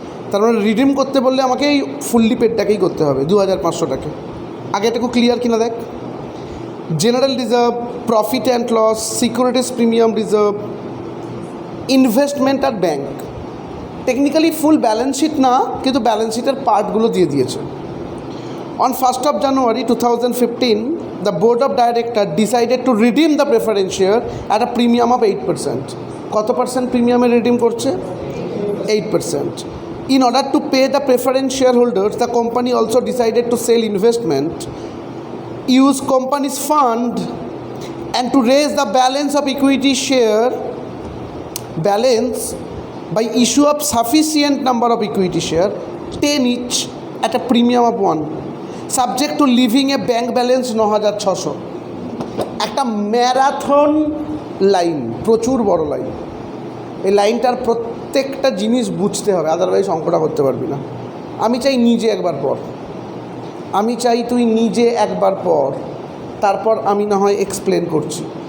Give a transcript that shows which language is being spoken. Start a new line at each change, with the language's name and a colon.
Bangla: তার মানে রিডিম করতে বললে আমাকে এই ফুললি পেডটাকেই করতে হবে, 2,500টাকে। আগে এটা খুব ক্লিয়ার কিনা দেখ। General reserve, profit and loss, securities premium reserve, investment আর bank. Technically full balance sheet না, কিন্তু ব্যালেন্স শিটের পার্টগুলো দিয়ে দিয়েছে।
English: On 1st of January 2015, the board of directors decided to redeem the preference share at a premium of 8%.
Bangla: কত percent প্রিমিয়ামে redeem করছে? 8%.
English: In order to pay the preference shareholders, the company also decided to sell investment, use company's fund, and to raise the balance of equity share balance by issue of sufficient number of equity share 10 each at a premium of 1, subject to leaving a bank balance 9,600.
Bangla: একটা marathon line, প্রচুর বড় line. এই লাইনটার প্রত্যেকটা জিনিস বুঝতে হবে, otherwise অঙ্কটা করতে পারবি না। আমি চাই নিজে একবার পর, আমি চাই তুই নিজে একবার পর, তারপর আমি না হয় এক্সপ্লেন করছি।